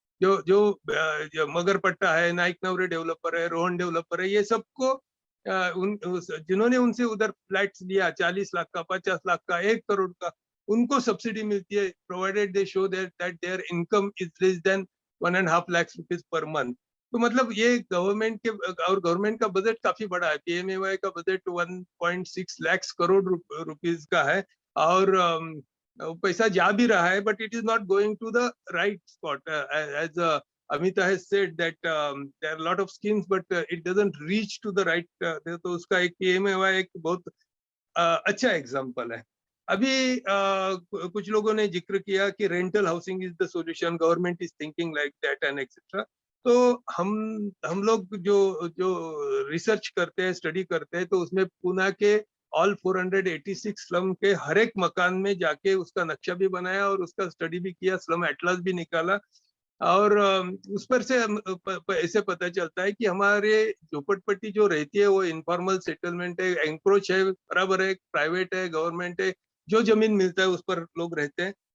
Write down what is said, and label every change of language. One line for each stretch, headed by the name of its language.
Hindi: जो मगरपट्टा है, नाइक नवरे डेवलपर है, रोहन डेवलपर है, ये सबको जिन्होंने उनसे उधर फ्लैट्स लिया 40 लाख का, 50 लाख का, 1 करोड़ का, उनको सब्सिडी मिलती है,
English: Provided they show that their income is less than 1.5 lakh rupees per month.
Hindi: तो मतलब ये गवर्नमेंट के, और गवर्नमेंट का बजट काफी बड़ा है। PMAY का बजट 1.6 लाख करोड़ रुपीज का है, और पैसा जा भी रहा है,
English: But it is not going to the right spot. As Amita has said that there are a lot of schemes, but it doesn't reach to the right.
Hindi: तो उसका एक PMAY एक बहुत अच्छा एग्जाम्पल है। अभी कुछ लोगों ने जिक्र किया कि
English: Rental housing is the solution, government is thinking like that and etcetera.
Hindi: तो हम लोग जो रिसर्च करते हैं, स्टडी करते हैं, तो उसमें पुणे के ऑल 486 स्लम के हर एक मकान में जाके उसका नक्शा भी बनाया और उसका स्टडी भी किया, स्लम एटलस भी निकाला, और उस पर से ऐसे पता चलता है कि हमारे झोपड़पट्टी जो रहती है वो इनफॉर्मल सेटलमेंट है, एंक्रोच है, बराबर है, प्राइवेट है, गवर्नमेंट है, जो जमीन मिलता है उस पर लोग रहते हैं।